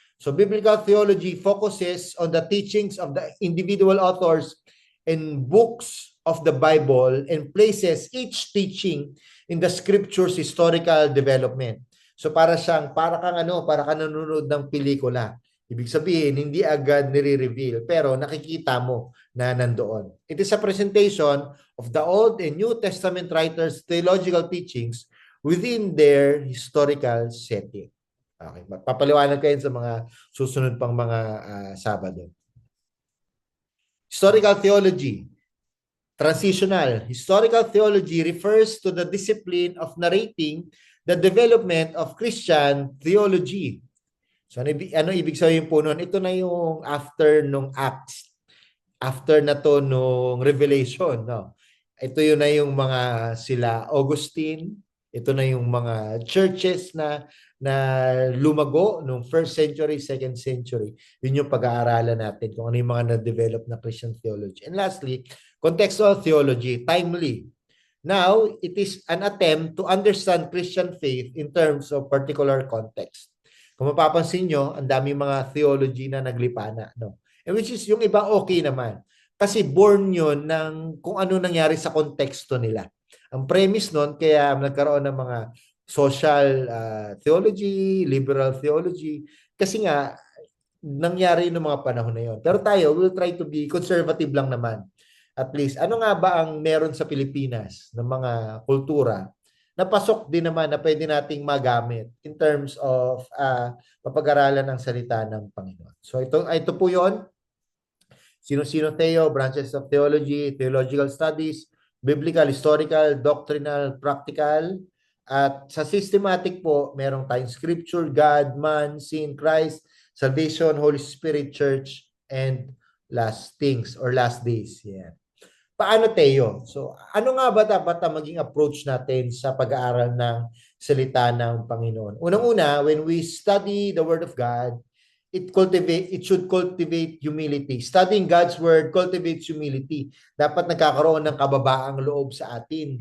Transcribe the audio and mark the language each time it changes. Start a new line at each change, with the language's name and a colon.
English: So biblical theology focuses on the teachings of the individual authors and books of the Bible and places each teaching in the scripture's historical development.
Filipino: So para kang nanonood ng pelikula. Ibig sabihin, hindi agad nire-reveal, pero nakikita mo na nandoon.
English: It is a presentation of the Old and New Testament writers' theological teachings within their historical setting.
Filipino: Okay, papaliwanag kayo sa mga susunod pang mga Sabado.
English: Historical theology. Transitional. Historical theology refers to the discipline of narrating the development of Christian theology.
Filipino: So ano ibig sabihin po nun? Ito na yung after nung Acts. After na to nung Revelation. No? Ito yun na yung mga sila Augustine. Ito na yung mga churches na lumago nung first century, second century. Yun yung pag-aaralan natin kung ano yung mga na-develop na Christian theology.
English: And lastly, contextual theology, timely. Now, it is an attempt to understand Christian faith in terms of particular context.
Filipino: Kung mapapansin nyo, ang dami mga theology na naglipana. No? And which is yung iba okay naman. Kasi born yun ng kung ano nangyari sa konteksto nila. Ang premise nun, kaya nagkaroon ng mga social theology, liberal theology, kasi nga, nangyari noong mga panahon na yun. Pero tayo,
English: we'll try to be conservative
Filipino: lang naman. At least, ano nga ba ang meron sa Pilipinas ng mga kultura na pasok din naman na pwede nating magamit in terms of mapag-aralan ng salita ng Panginoon.
English: So
Filipino: ito po yon.
English: Sino-sino Theo, branches of theology, theological studies, biblical, historical, doctrinal, practical.
Filipino: At sa systematic po, merong tayong
English: scripture, God, man, sin, Christ, salvation, Holy Spirit, church, and last things or last days. Yeah.
Filipino: Paano
English: Teo?
Filipino: So, ano nga ba dapat ang maging approach natin sa pag-aaral ng salita ng Panginoon?
English: Unang-una, when we study the Word of God, it should cultivate humility. Studying God's Word cultivates humility.
Filipino: Dapat nagkakaroon ng kababaang loob sa atin.